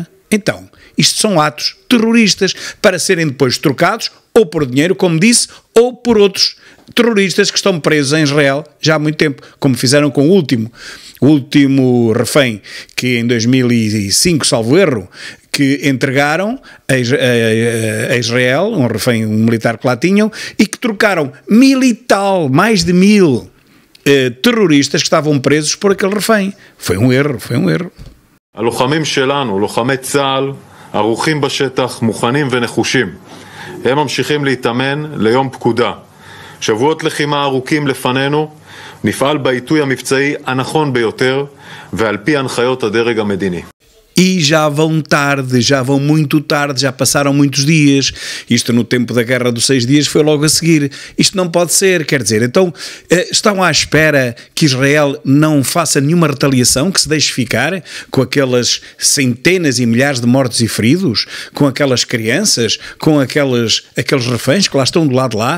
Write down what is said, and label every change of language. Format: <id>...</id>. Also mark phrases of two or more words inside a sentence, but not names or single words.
<pt>Então, isto são atos terroristas para serem depois trocados ou por dinheiro, como disse, ou por outros terroristas que estão presos em Israel já há muito tempo, como fizeram com o último refém que em 2005, salvo erro, que entregaram a Israel, um refém, um militar que lá tinham, e que trocaram 1000 e tal, mais de 1000 terroristas que estavam presos por aquele refém. Foi um erro.</pt> <he>הלוחמים שלנו, לוחמי צה"ל, ערוכים בשטח, מוכנים ונחושים. הם ממשיכים להתאמן ליום פקודה. שבועות לחימה ארוכים לפנינו, נפעל בעיתוי המבצעי הנכון ביותר ועל פי הנחיות הדרג המדיני.</he> <pt>E já vão tarde, já vão muito tarde, já passaram muitos dias. Isto no tempo da Guerra dos 6 Dias foi logo a seguir. Isto não pode ser, quer dizer, então estão à espera que Israel não faça nenhuma retaliação, que se deixe ficar com aquelas centenas e milhares de mortos e feridos, com aquelas crianças, com aqueles reféns que lá estão do lado de lá.</pt>